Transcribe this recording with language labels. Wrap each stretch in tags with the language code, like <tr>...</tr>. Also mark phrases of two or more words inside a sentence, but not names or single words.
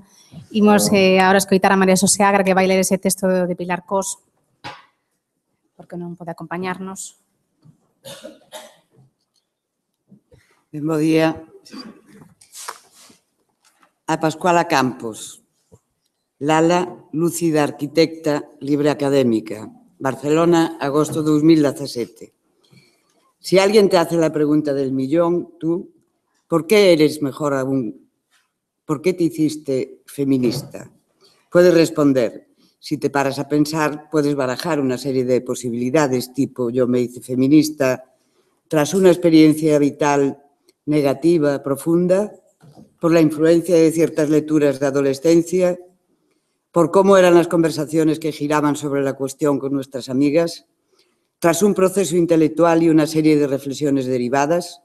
<gl>Imos agora escoitar a María Xosé Agra, que vai ler ese texto de Pilar Cos, porque non pode acompañarnos. Bo día. A Pascuala Campos. Lala, lúcida arquitecta, libre académica. Barcelona, agosto 2017.</gl> <es>Si alguien te hace la pregunta del millón, tú, ¿por qué eres mejor aún? ¿Por qué te hiciste feminista? Puedes responder. Si te paras a pensar, puedes barajar una serie de posibilidades, tipo yo me hice feminista tras una experiencia vital negativa, profunda, por la influencia de ciertas lecturas de adolescencia, por cómo eran las conversaciones que giraban sobre la cuestión con nuestras amigas, tras un proceso intelectual y una serie de reflexiones derivadas.</es>